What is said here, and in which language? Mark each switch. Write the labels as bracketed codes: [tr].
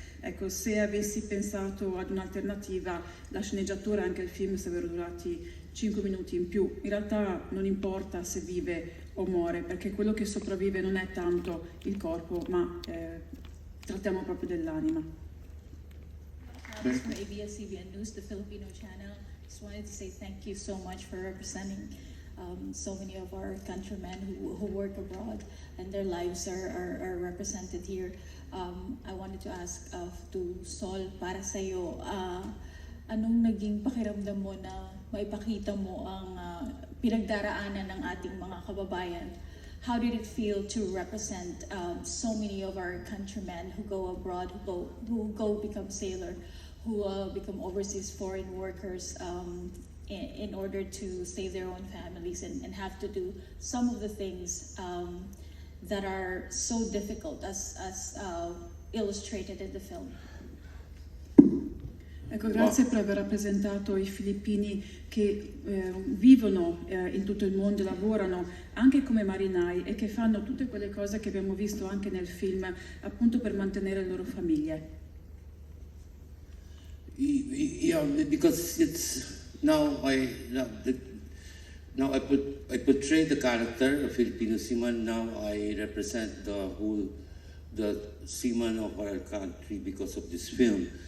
[it] Ecco, se avessi pensato ad un'alternativa, la sceneggiatura e anche il film sarebbero durati 5 minuti in più. In realtà non importa se vive o muore, perché quello che sopravvive non è tanto il corpo, ma trattiamo proprio dell'anima. [en] From ABS-CBN News, the Filipino channel. Just wanted to say thank you so much for representing so many of our countrymen who work abroad, and their lives are represented here. I wanted to ask to Sol, [tl] para sa'yo, anong naging pakiramdam mo na maipakita mo ang pinagdaraanan ng ating mga kababayan? [en] How did it feel to represent so many of our countrymen who go abroad, who go become sailor, who become overseas foreign workers in order to save their own families and have to do some of the things that are so difficult as illustrated in the film. [it] Ecco, grazie per aver rappresentato i filippini che vivono in tutto il mondo, lavorano anche come marinai e che fanno tutte quelle cose che abbiamo visto anche nel film, appunto per mantenere le loro famiglie. [en] Yeah, because it's now I portray the character of Filipino seaman. Now I represent the seaman of our country because of this film.